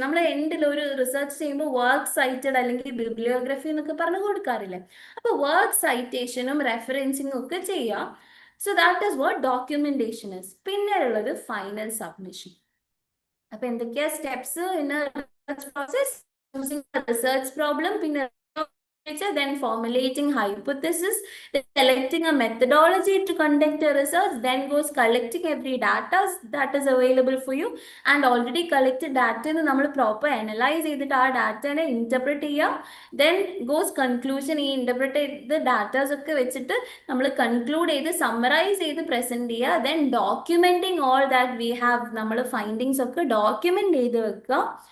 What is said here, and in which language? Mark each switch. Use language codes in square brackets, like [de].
[ml] നമ്മൾ എൻഡിൽ ഒരു റിസർച്ച് ചെയ്യുമ്പോൾ വർക്ക് സൈറ്റഡ് അല്ലെങ്കിൽ ബിബ്ലിയോഗ്രഫി എന്നൊക്കെ പറഞ്ഞു കൊടുക്കാറില്ലേ? അപ്പൊ വർക്ക് സൈറ്റേഷനും റെഫറൻസിങ്ങും ഒക്കെ ചെയ്യാം. [en] So that is what documentation is. [ml] പിന്നെ ഉള്ളത് ഫൈനൽ സബ്മിഷൻ. അപ്പൊ എന്തൊക്കെയാ steps in research process? [en] research problem, പിന്നെ then formulating hypothesis, then selecting a methodology to conduct a research, then goes collecting every data that is available for you, and already collected data [ml] നമ്മൾ proper analyze ചെയ്തിട്ട് ആ ഡാറ്റനെ interpret ചെയ്യുക. [en] then goes conclusion. [ml] ഈ interpret ചെയ്ത datas ഒക്കെ വെച്ചിട്ട് നമ്മൾ conclude ചെയ്ത് സമ്മറൈസ് ചെയ്ത് പ്രസന്റ് ചെയ്യുക. [en] then documenting all that we have. [ml] നമ്മൾ ഫൈൻഡിങ്സ് ഒക്കെ ഡോക്യുമെന്റ് ചെയ്ത് വെക്കുക.